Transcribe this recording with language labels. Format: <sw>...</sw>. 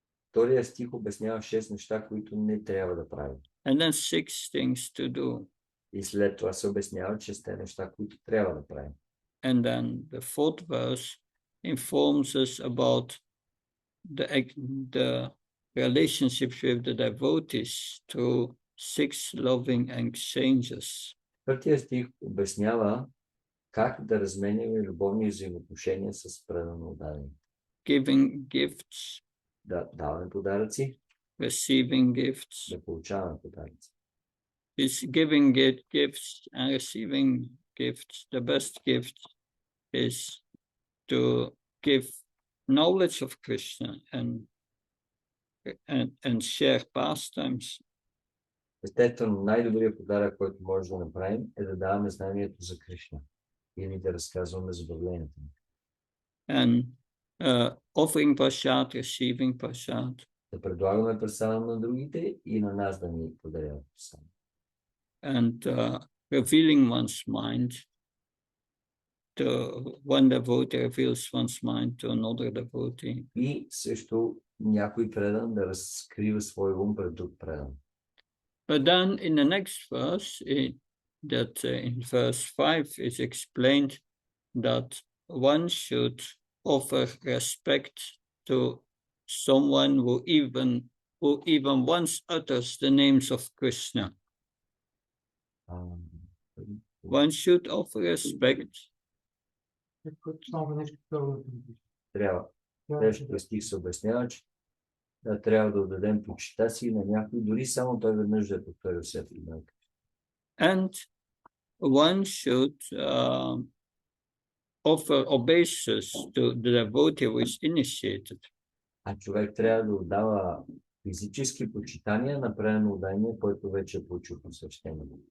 <bg>Втория стих обяснява 6 неща, които не трябва да правим.</bg> <en>And then 6 things to do.</en> <bg>И след това се обяснява 6 неща, които трябва да правим.</bg> <en>And then the fourth verse informs us about the relationships with the devotees through 6 loving exchanges.</en> <bg>Първият стих обяснява как да разменяме любовни взаимоотношения с предано отдадени.</bg> <en>Giving gifts,</en> <bg>Да даваме подаръци,</bg> <en>receiving gifts.</en> <bg>да получаваме подаръци.</bg> <en>Is giving gifts and receiving gifts. The best gift is to give knowledge of Krishna and share pastimes.</en> <bg>Естествено, най-добрият подарък, който може да направим, е да даваме знанието за Кришна или да разказваме забавлението му.</bg> <en>And offering prasad, receiving prasad.</en> <bg>Да предлагаме прасада на другите и на нас да ни подаряват прасада.</bg> <en>And revealing one's mind to one devotee reveals one's mind to another devotee.</en> <bg>И също някой предан да разкрива свой ум пред друг предан.</bg> <en>But then in the next verse, in verse 5, it's explained that one should offer respect to someone who even once utters the names of Krishna. One should offer respect.</en> <bg>Трябва. Следващия стих се обяснява, че трябва да отдадем почита си на някой, дори само той веднъж да е повторил свято име.</bg> <en>And one should offer obeisance to the devotee who is initiated.</en> <bg>А човек трябва да отдава физически почитания на предано отдание, който вече е получил посвещение.</bg>